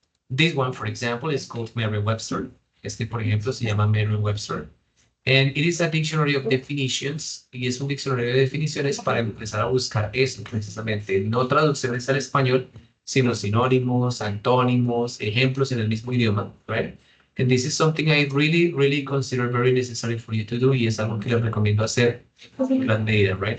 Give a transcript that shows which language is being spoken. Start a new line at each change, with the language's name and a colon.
English: This one, for example, is called Merriam-Webster.
Spanish: Este, por ejemplo, se llama Merriam-Webster.
English: And it is a dictionary of definitions.
Spanish: Y es un diccionario de definiciones para empezar a buscar eso, precisamente. No traducciones al español, sino sinónimos, antónimos, ejemplos en el mismo idioma, right?
English: And this is something I really consider very necessary for you to do,
Spanish: y es algo que les recomiendo hacer en gran medida,
English: right?